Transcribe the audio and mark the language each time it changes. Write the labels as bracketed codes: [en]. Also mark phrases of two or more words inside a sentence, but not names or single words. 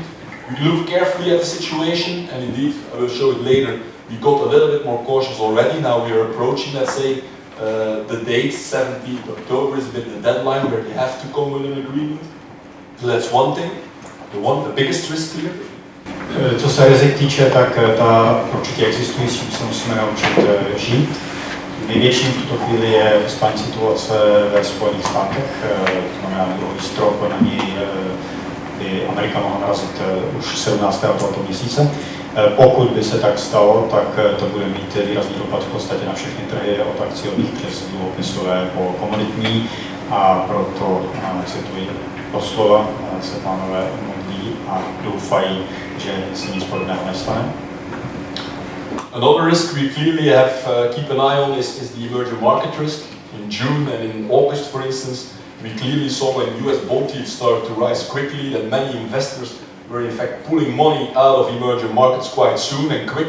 [en] We look carefully at the situation, and indeed, I will show it later, we got a little bit more cautious already. Now we are approaching, let's say, the date, 17th October is a bit the deadline where they have to come with an agreement. So that's one thing, the biggest risk here. [cs] Co se rizik týče, tak ta určitě existují, s tím se musíme naučit žít. Největším v tuto chvíli je fiskální situace ve Spojených státech, to znamená dluhový strop, na něj by Amerika mohla narazit už 17. tohoto měsíce. Pokud by se tak stalo, tak to bude mít výrazný dopad v podstatě na všechny trhy, od akciových přes dluhopisové po komoditní, a proto cituji doslova, se pánové modlí a doufají, že se nic podobného nestane. [en] Another risk we clearly have keep an eye on is the emerging market risk. In June and in August, for instance, we clearly saw when US bond yields started to rise quickly that many investors were in fact pulling money out of emerging markets quite soon and quick.